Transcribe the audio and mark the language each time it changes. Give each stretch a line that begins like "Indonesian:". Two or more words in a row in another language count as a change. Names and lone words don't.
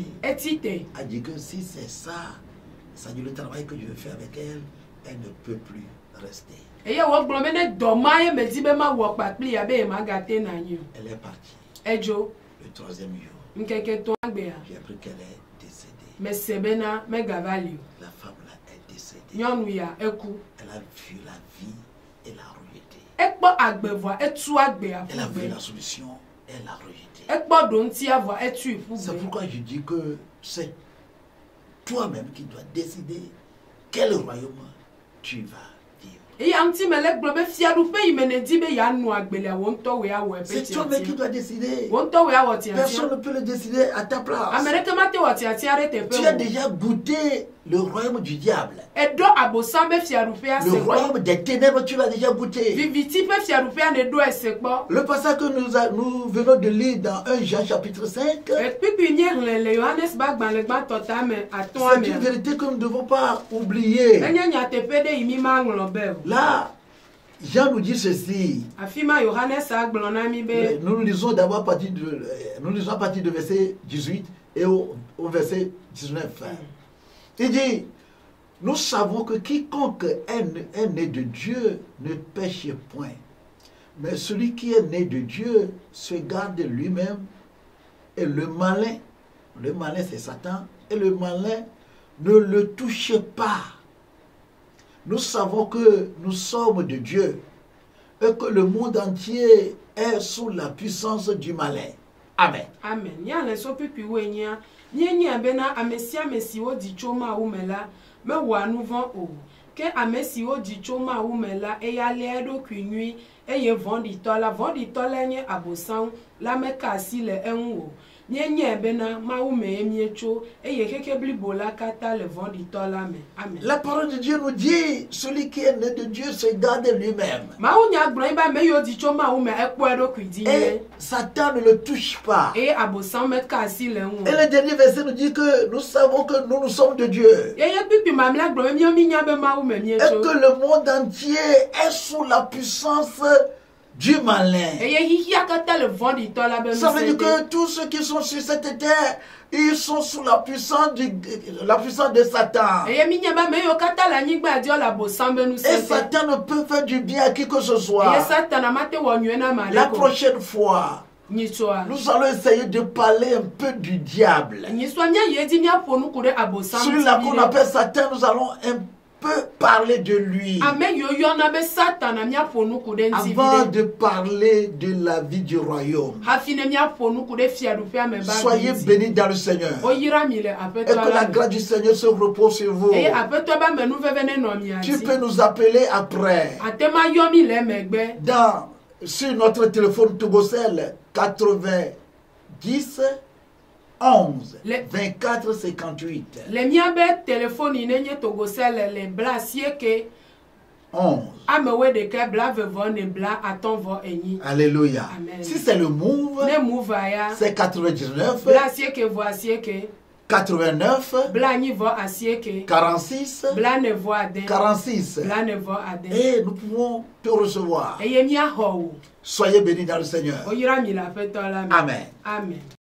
French: A dit que si c'est ça, ça dit le travail que je veux faire avec elle, elle ne peut plus rester. Elle est partie. Le troisième jour, j'ai appris qu'elle est décédée. Mais c'est
Ewe: bena me gavalio.
French: La femme là est décédée.
Ewe: Nyɔnu ya eku.
French: Elle a vu la vie et l'a rejetée.
Ewe: Ekpɔ agbevoa etu agbea
French: Elle a vu
Ewe: ƒugbe.
French: la solution, elle l'a rejetée.
Ewe: Ekpɔ ɖoŋtia voa etui
French: C'est
Ewe: ƒugbe.
French: pourquoi je dis que c'est toi-même qui dois décider quel royaume tu vas vivre.
Ewe: Eya ŋuti mele gblɔ be fiaɖuƒe yi me nedi be yeanu agbelia wo ŋutɔ woe awɔ
French: C'est
Ewe: eƒe
French: toi-même qui
Ewe: tiatia.
French: dois décider.
Ewe: Wo ŋutɔ woe awɔ
French: Personne
Ewe: tiatia.
French: ne peut le décider à ta place.
Ewe: Ame ɖeke mate wɔ tiatia ɖe
French: Tu
Ewe: teƒe
French: as
Ewe: o.
French: déjà goûté le royaume du diable.
Ewe: Eɖɔ abosam be fiaɖuƒea
French: Le
Ewe: se kpɔ.
French: royaume des ténèbres, tu l'as déjà goûté.
Ewe: Viviti ƒe fiaɖuƒea ne ɖo ese kpɔ.
French: Le passage que nous venons de lire dans 1 Jean chapitre 5,
Ewe: Ekpikpi nye hlẽ le Yohanes ba gbalẽ gbãtɔ tame atɔ̃a
French: c'est une
Ewe: mea.
French: vérité que nous ne devons pas oublier.
Ewe: Enye nyateƒe ɖe yi mi maŋlɔ be o.
French: Là, Jean nous dit ceci.
Ewe: Afi ma Yohanes agblɔ na mi be
French: Nous lisons d'abord à partir de verset 18 et au verset 19. Il dit, nous savons que quiconque est né de Dieu ne pêche point. Mais celui qui est né de Dieu se garde lui-même et le malin c'est Satan, et le malin ne le touche pas. Nous savons que nous sommes de Dieu et que le monde entier est sous la puissance du malin. Amen.
Ewe: amen. Ya le so kpikpi wo enyia. Míenya bena ame sia ame si wodzi tso Mawu me la mewɔa nu vɔ̃ o. Ke ame si wodzi tso Mawu me la eya lia eɖokui nyui eye vɔ̃ɖitɔ la nye abosam la meka asi le eŋu o. Míenya bena Mawu me mietso eye xexe blibo la katã le vɔ̃ɖitɔ la me. Amen.
French: La parole de Dieu nous dit, celui qui est né de Dieu se garde lui-même.
Ewe: Mawu nya gblɔ be ame yiwo dzi tso Mawu me ekpɔ eɖokui dzi
French: Et
Ewe: nyuie.
French: Satan ne le touche pas.
Ewe: Eye abosam meka asi le eŋu
French: Et
Ewe: o.
French: le dernier verset nous dit que nous savons que nous sommes de Dieu.
Ewe: Eye kpikpi mamlɛa gblɔ be míenya be Mawu me
French: Et
Ewe: mietso.
French: que le monde entier est sous la puissance du malin.
Ewe: Eye xixia katã le vɔ̃ɖitɔ la be
French: Ça veut
Ewe: ŋusẽ
French: dire
Ewe: te.
French: que tous ceux qui sont sur cette terre, ils sont sous la puissance de Satan.
Ewe: Eye mínya be ame yiwo katã le anyigba dzi le abosam be
French: Et
Ewe: ŋusẽ te.
French: Satan ne peut faire du bien à qui que ce
Ewe: Eye
French: soit.
Ewe: Satana mate wɔ nyuie na ame
French: La
Ewe: aɖeke o.
French: prochaine fois,
Ewe: Nyitsɔa.
French: nous allons essayer de parler un peu du diable.
Ewe: Nyitsɔa mía yi edzi míaƒo nu ku ɖe abosam
French: Celui-là qu'on
Ewe: ŋuti
French: appelle Satan, nous allons un peu parler de lui.
Ewe: ame yiwo yɔna be Satana míaƒo nu ku ɖe ŋuti
French: Avant
Ewe: viɖe.
French: de parler de la vie du royaume.
Ewe: Hafi ne míaƒo nu ku ɖe fiaɖuƒea me ba
French: Soyez
Ewe: ŋuti.
French: bénis dans le Seigneur.
Ewe: Woyra mi le
French: Et
Ewe: aƒetɔ
French: que la
Ewe: la me.
French: grâce du Seigneur se repose sur vous.
Ewe: Eye aƒetɔ be amenuveve nenɔ mia
French: Tu
Ewe: dzi.
French: peux nous appeler après.
Ewe: Ate ma yɔ mi le emegbe.
French: Sur notre téléphone Togocel 90 11 24 58.
Ewe: Le míabe telefoni ne nye togosele le bla asieke 11. amewo ɖeke bla vevɔ ne bla atɔ̃ vɔ enyi.
French: Alléluia. Amen. Si c'est le move,
Ewe: Ne mu va ya
French: c'est 99
Ewe: bla asieke vɔ asieke
French: 89
Ewe: bla anyi vɔ asieke
French: 46
Ewe: bla ne vɔ ade
French: 46.
Ewe: bla ne vɔ ade.
French: Et nous pouvons te recevoir.
Ewe: Eye míaxɔ wo.
French: Soyez bénis dans le Seigneur.
Ewe: Woyra mi le aƒetɔ la me. Amen. Amen.